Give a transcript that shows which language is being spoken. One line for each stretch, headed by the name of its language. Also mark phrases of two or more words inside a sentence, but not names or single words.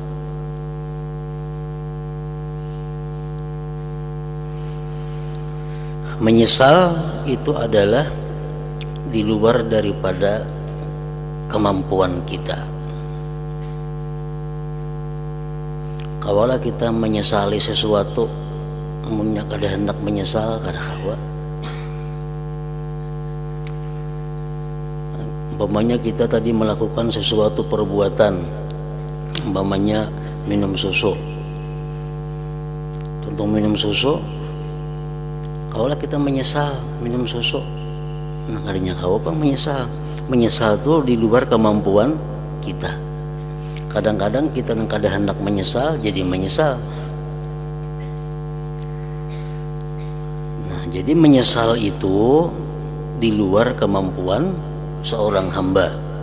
Indonesian: Menyesal itu adalah di luar daripada kemampuan kita.
Banjar: Kawalah kita menyesali sesuatu, namunnya kada hendak menyesal, kada kawa.
Indonesian: Umpamanya kita tadi melakukan sesuatu perbuatan, umpamanya minum susu.
Banjar: Tentang minum susu, kawalah kita menyesal minum susu. Nah, kadanya kawa pang menyesal.
Indonesian: Menyesal itu di luar kemampuan kita.
Banjar: Kadang-kadang kita yang kada hendak menyesal jadi menyesal.
Indonesian: Nah, jadi menyesal itu di luar kemampuan seorang hamba.